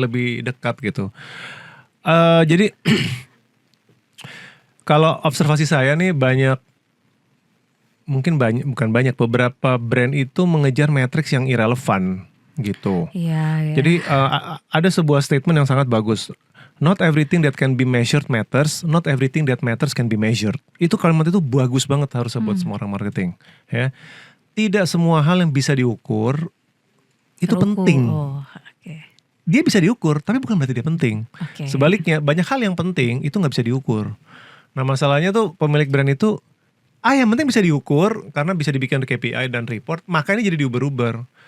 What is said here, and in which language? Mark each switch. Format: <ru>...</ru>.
<id>lebih dekat gitu. Jadi kalau observasi saya nih bukan banyak, beberapa brand itu mengejar matriks yang irrelevan gitu. Iya. Jadi ada sebuah statement yang sangat bagus.</id> <en>Not everything that can be measured matters. Not everything that matters can be measured.</en> <id>Itu kalimat itu bagus banget harus buat semua orang marketing. Ya, tidak semua hal yang bisa diukur itu Terukur. penting. Oh, oke. Dia bisa diukur, tapi bukan berarti dia penting. Oke. Sebaliknya, banyak hal yang penting itu nggak bisa diukur. Nah masalahnya tuh pemilik brand itu, yang penting bisa diukur karena bisa dibikin KPI dan report, makanya jadi diuber-uber.</id>